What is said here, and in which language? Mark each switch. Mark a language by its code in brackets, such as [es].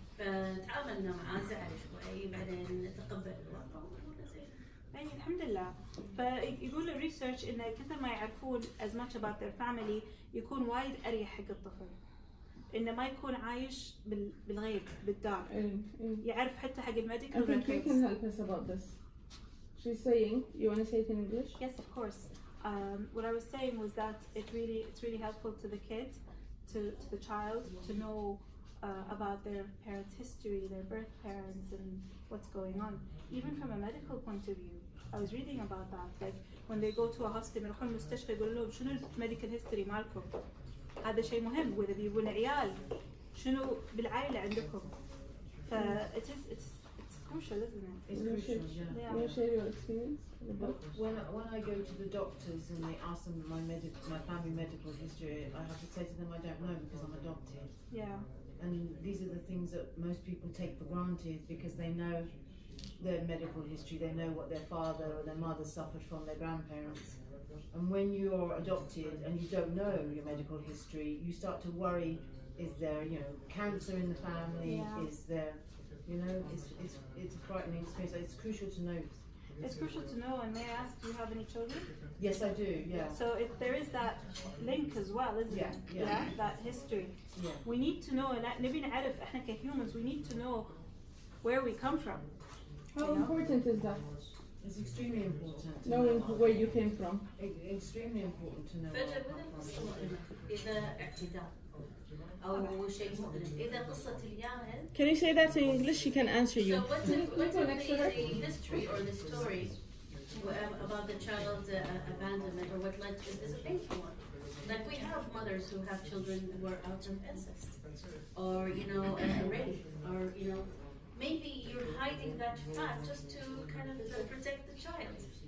[ar] فتعاملنا معاه زعل شوي بعدين تقبل الوضع. الحمد لله. فيقول الريسيرش انه كثر ما يعرفون [en] as much about their family [ar] يكون وايد اريح حق الطفل، انه ما يكون عايش بالغيب بالدار. يعرف حتى حق الميديكال records. [en] You can help us about this. She's saying, you want to say it in English? Yes, of course. What I was saying was that it's really helpful to the kid, to the child, to know about their parents' history, their birth parents, and what's going on. Even from a medical point of view, I was reading about that. Like when they go to a hospital, [ar] يروحون المستشفى يقولوا لهم شنو الميديكال هيستوري مالكم. هذا شيء مهم. وإذا بيبون عيال شنو بالعائلة عندكم. [en] it's crucial, isn't it? It's crucial. Yeah. Can you share your experience? When I go to the doctors and they ask them my family medical history, I have to say to them I don't know because I'm adopted. Yeah. and these are the things that most people take for granted because they know their medical history, they know what their father or their mother suffered from, their grandparents. And when you're adopted and you don't know your medical history, you start to worry, is there, you know, cancer in the family? Yeah. Is there, you know, it's a frightening experience. So it's crucial to know. It's crucial to know, and may I ask, do you have any children? Yes, I do, yeah. So if there is that link as well, isn't it? Yeah. That history. Yeah. We need to know, [ar] نبي نعرف إحنا [en] كhumans, we need to know where we come from. How important is that? It's extremely important. Knowing where you came from. Extremely important to know. [ar] فجأة بدأ قصة مؤلمة إذا اعتداء أو شيء مؤلم إذا قصة الياهل. [en] Can you say that in English? She can answer you. So what's the history or the story about the child abandonment or what led to is a painful one. Like we have mothers who have children who are out of incest or, you know, rape or, you know, maybe you're hiding that fact just to kind of protect the child.